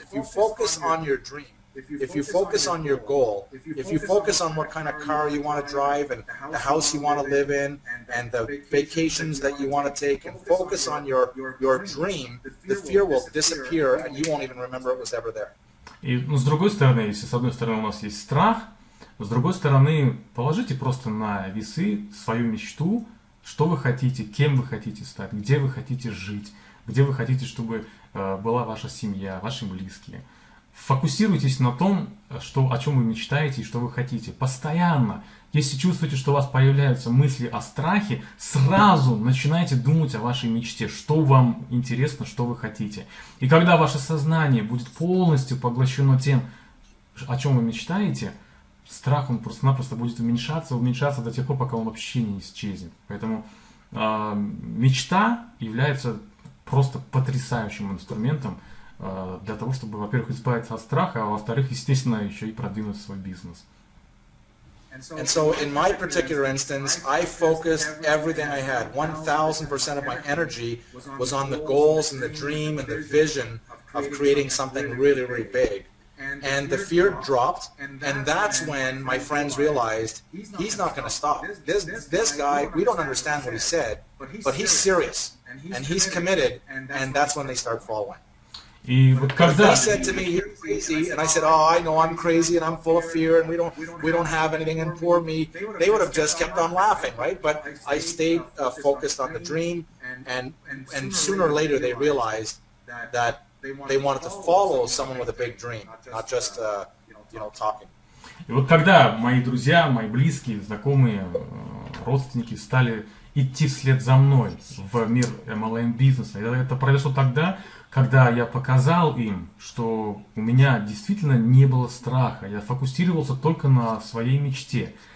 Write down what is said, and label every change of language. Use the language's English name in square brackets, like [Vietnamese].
[English] If you focus on your dream, if you focus on your goal, if you focus on what kind of car you want to drive and the house you want to live in and the vacations that you want to take and focus on your dream, the fear will disappear and you won't even remember it was ever there. [Russian] И с другой стороны, если с одной стороны у нас есть страх, с другой стороны положите просто на весы свою мечту, что вы хотите, кем вы хотите стать, где вы хотите жить, где вы хотите, чтобы была ваша семья, ваши близкие. Фокусируйтесь на том, о чем вы мечтаете и что вы хотите. Постоянно. Если чувствуете, что у вас появляются мысли о страхе, сразу начинайте думать о вашей мечте, что вам интересно, что вы хотите. И когда ваше сознание будет полностью поглощено тем, о чем вы мечтаете, страх он просто-напросто будет уменьшаться до тех пор, пока он вообще не исчезнет. Поэтому мечта является просто потрясающим инструментом для того, чтобы, во-первых, избавиться от страха, а во-вторых, естественно, еще и продвинуть свой бизнес. [English] And so in my particular instance, I focused everything I had. 1,000% of my energy was on the goals and the dream and the vision of creating something really, really big. And the fear dropped, and that's when my friends realized he's not going to stop. This guy, we don't understand what he said, but he's serious, and he's committed, and that's when they start following. [Russian] И вот [English] If [Russian] когда... [English] they said to me, "You're crazy," and I said, "Oh, I know I'm crazy and I'm full of fear and we don't have anything, and poor me," they would have just kept on laughing, right? But I stayed focused on the dream, and sooner or later they realized that they wanted to follow someone with a big dream, not just talking. [Russian] И вот когда мои друзья, мои близкие, знакомые, родственники стали идти вслед за мной в мир MLM-бизнеса, это произошло тогда, когда я показал им, что у меня действительно не было страха, я фокусировался только на своей мечте.